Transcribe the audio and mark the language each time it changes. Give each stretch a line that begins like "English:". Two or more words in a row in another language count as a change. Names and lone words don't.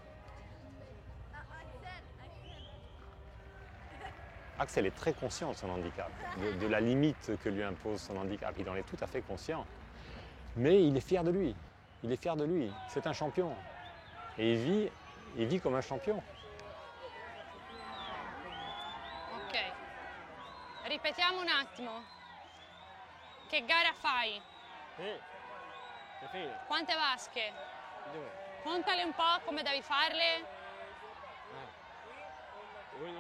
French: Axel est très conscient de son handicap, de la limite que lui impose son handicap. Il en est tout à fait conscient. Mais il est fier de lui. Il est fier de lui. C'est un champion. Et il vit comme un champion.
Italian: Ok. Ripetiamo un attimo. Che gara fai? Sì. È finito. Quante vasche? 2. Contale un po' come devi farle. 1, 2.